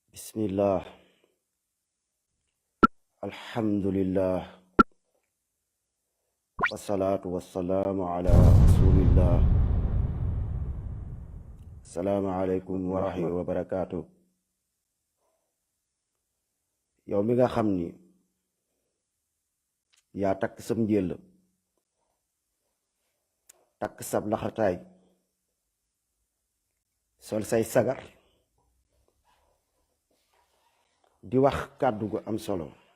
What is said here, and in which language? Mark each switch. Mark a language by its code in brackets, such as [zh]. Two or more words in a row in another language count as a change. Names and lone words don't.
[ar] بسم الله، الحمد لله، والصلاة والسلام على رسول الله. السلام عليكم ورحمة الله وبركاته. [wo] Yow mi nga xam ni yaa takk sam njël takk sab laxataay sol say sagar di wax kàddu gu am solo